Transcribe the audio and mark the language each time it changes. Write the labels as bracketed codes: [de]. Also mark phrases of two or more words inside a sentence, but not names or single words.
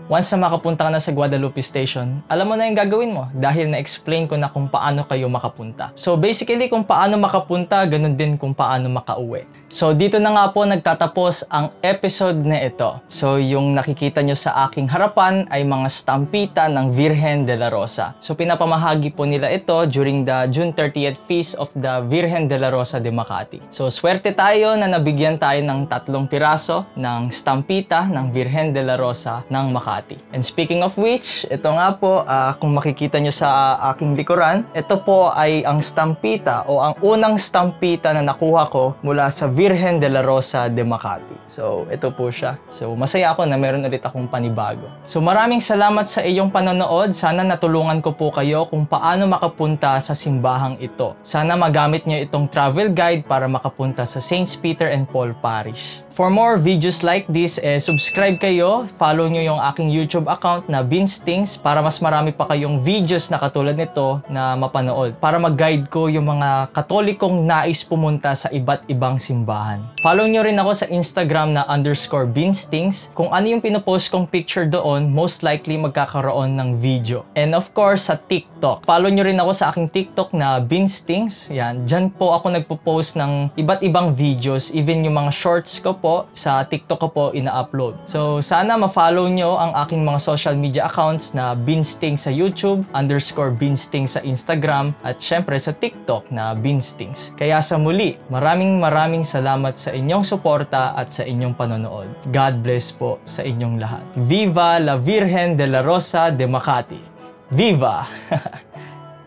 [tl] Once na makapunta ka na sa Guadalupe Station, alam mo na yung gagawin mo dahil na-explain ko na kung paano kayo makapunta. So basically kung paano makapunta, ganun din kung paano makauwi. So dito na nga po nagtatapos ang episode na ito. So yung nakikita nyo sa aking harapan ay mga stampita ng Virgen de la Rosa. So pinapamahagi po nila ito [en] during the June 30th Feast of the Virgen de la Rosa de Makati. [tl] Makati. So swerte tayo na nabigyan tayo ng 3 piraso ng stampita ng Virgen de la Rosa ng Makati. [en] And speaking of which, [tl] ito nga po, kung makikita nyo sa aking likuran, ito po ay ang stampita o ang unang stampita na nakuha ko mula sa Virgen de la Rosa de Makati. So ito po siya. So masaya ako na meron ulit akong panibago. So maraming salamat sa iyong panonood. Sana natulungan ko po kayo kung paano makapunta sa simbahang ito. Sana magamit nyo itong [en] travel guide [tl] para makapunta sa Saints Peter and Paul Parish. [en] For more videos like this, [tl] subscribe kayo, follow nyo yung aking YouTube account na Binstings para mas marami pa kayong videos na katulad nito na mapanood. Para mag-guide ko yung mga Katolikong nais pumunta sa iba't ibang simbahan. Follow nyo rin ako sa Instagram na _Binstings. Kung ano yung pinopost kong picture doon, [en] most likely [tl] magkakaroon ng video. [en] And of course, [tl] sa TikTok. Follow nyo rin ako sa aking TikTok na Binstings. Yan, dyan po ako nagpo-post ng iba't ibang videos, even yung mga shorts ko po, sa TikTok ko po ina-upload. So, sana ma-follow nyo ang aking mga [en] social media accounts [tl] na Binstings sa YouTube, _Binstings sa Instagram, at syempre sa TikTok na Binstings. Kaya sa muli, maraming salamat sa inyong suporta at sa inyong panonood. [en] God bless [tl] po sa inyong lahat. Viva la Virgen de la Rosa de Makati! Viva!